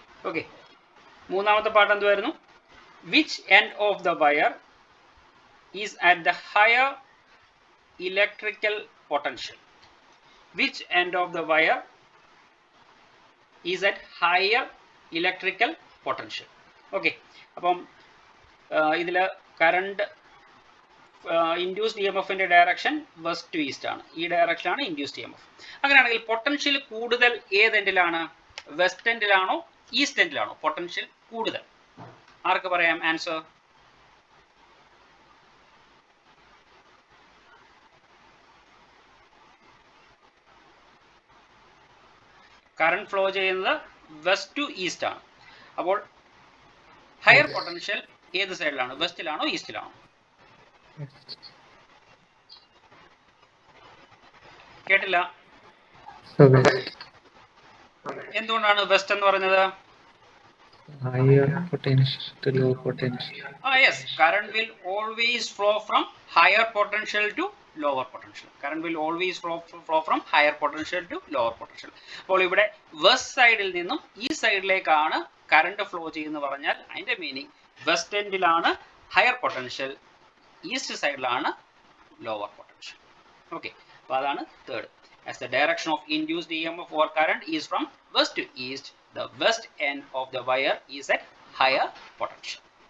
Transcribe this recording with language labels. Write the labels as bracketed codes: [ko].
[ml] Okay. മൂന്നാമത്തെ part എന്തുവായിരുന്നു? [en] Which end of the wire is at the higher electrical potential? Which end of the wire is at higher electrical potential? Okay. [ml] അപ്പം ഇതിൽ current induced EMFന്റെ direction west to east ആണ്. ഈ ഡയറക്ഷനാണ് induced EMF. അങ്ങനെയാണെങ്കിൽ potential കൂടുതൽ ഏത് എൻഡിലാണ്? West എൻഡിലാണോ east എൻഡിലാണോ potential കൂടുതൽ? ആർക്ക് പറയാം answer? Current flow ചെയ്യുന്നത് വെസ്റ്റ് ടു ഈസ്റ്റ് ആണ്. അപ്പോൾ ഹയർ പൊട്ടൻഷ്യൽ ഏത് സൈഡിലാണ്? വെസ്റ്റിലാണോ ഈസ്റ്റിലാണോ? കേട്ടില്ല. എന്തുകൊണ്ടാണ് വെസ്റ്റ് എന്ന് പറഞ്ഞത്? [en] Higher potential to low potential. Yes, current will always flow from higher potential to lower potential. Current will always flow from higher potential to lower potential. [ml] അപ്പോൾ ഇവിടെ വെസ്റ്റ് സൈഡിൽ നിന്നും ഈ സൈഡിലേക്കാണ് കറണ്ട് ഫ്ലോ ചെയ്യുന്നത് പറഞ്ഞാൽ അതിന്റെ meaning west എൻഡിലാണ് higher potential, east സൈഡിലാണ് lower potential. Okay, അപ്പോൾ അതാണ് third. [en] As the direction of induced EMF or current is from west to east, the west end of the wire is at higher potential.